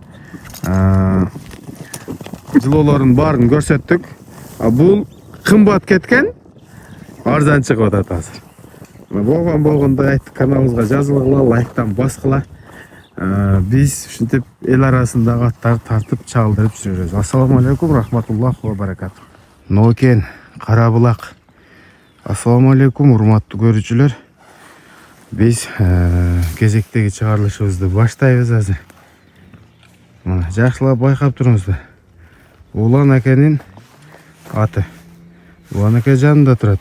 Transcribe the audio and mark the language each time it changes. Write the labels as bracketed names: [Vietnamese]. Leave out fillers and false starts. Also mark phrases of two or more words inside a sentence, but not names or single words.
[Kyrgyz] Жылоолордун баарын көрсөттүк. Бул кымбат кеткен, арзан чыгып атат азыр. Болгондой айттык, каналыбызга жазылгыла, лайктан баскыла. Биз ушинтип эл арасындагы аттарды тартып чагылдырып жүрөбүз. [Arabic] السلام عليكم ورحمة الله وبركاته. [Kyrgyz] Нокен, Карабулак. [Arabic] السلام عليكم, [Kyrgyz] урматтуу көрүүчүлөр. Биз кезектеги чыгарылышыбызды баштайбыз азыр. Мына жакшылап байкап туруңуздар. Улан акенин аты Улан-ака жанында турат.